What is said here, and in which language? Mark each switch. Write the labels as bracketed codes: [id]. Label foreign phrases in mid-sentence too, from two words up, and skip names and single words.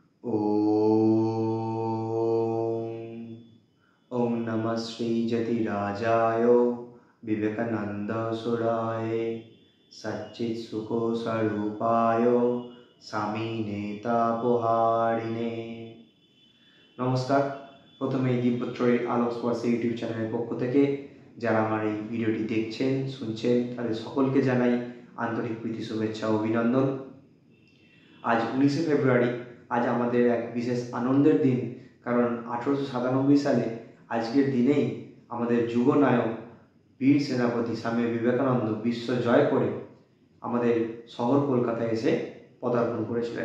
[sa] ओम ओम नमः श्री जतिराजाय विवेकानंद सुराय सच्चित सुखो स्वरूपाय स्वामी नेतापहारिणे। [bn] নমস্কার। প্রথমে দীপপুত্রের আলোক স্পর্শে [en] YouTube channel [bn] पक्ष থেকে যারা আমার এই ভিডিওটি দেখছেন শুনছেন তাদের সকলকে জানাই আন্তরিক প্রীতি শুভেচ্ছা ও অভিনন্দন। आज 19 ফেব্রুয়ারি आज আমাদের এক বিশেষ আনন্দের দিন, কারণ 1897 সালে আজকের দিনেই আমাদের যুগনায়ক বীর সেনাপতি স্বামী বিবেকানন্দ বিশ্ব জয় করে আমাদের শহর কলকাতায় এসে পদার্পণ করেছিলেন।